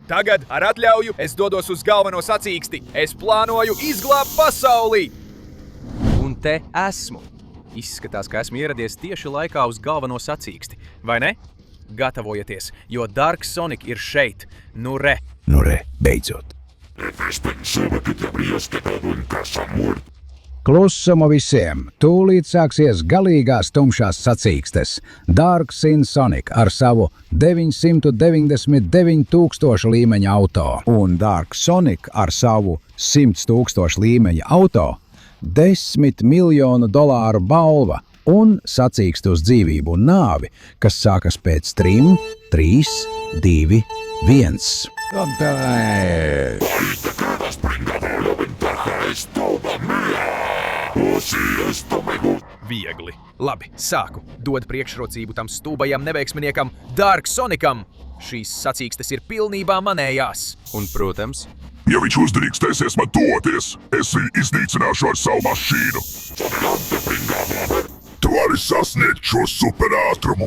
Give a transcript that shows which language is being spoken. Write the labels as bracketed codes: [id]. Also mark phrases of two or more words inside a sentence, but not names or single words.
[lv] Tagad, ar atļauju, es dodos uz galveno sacīksti. Es plānoju izglābt pasauli! Un te esmu. Izskatās, ka esmu ieradies tieši laikā uz galveno sacīksti. Vai ne? Gatavojieties, jo Dark Sonic ir šeit. Nu re, beidzot. [es] Etes pensaba que te habrías quedado en casa muerto. [lv] Klusuma visiem! Tūlīt sāksies galīgās tumšās sacīkstes. Dark Sonic ar savu 999 000 līmeņa auto. Un Dark Sonic ar savu 100 000 līmeņa auto. $10 miljonu balva un sacīksti uz dzīvību un nāvi, kas sākas pēc 3, 2, 1. [es] Ahí te quedas, pringado, la ventaja es toda mía. Oh, sí, esto me gusta. [lv] viegli. Labi, sāku. Dod priekšrocību tam stulbajam neveiksminiekam Dark Sonicam. Šīs sacīkstes ir pilnībā manējās. Un, protams, ja viņš uzdrīkstēsies man toties, es viņu iznīcināšu ar savu mašīnu. Tu vari sasniegt šo superātrumu.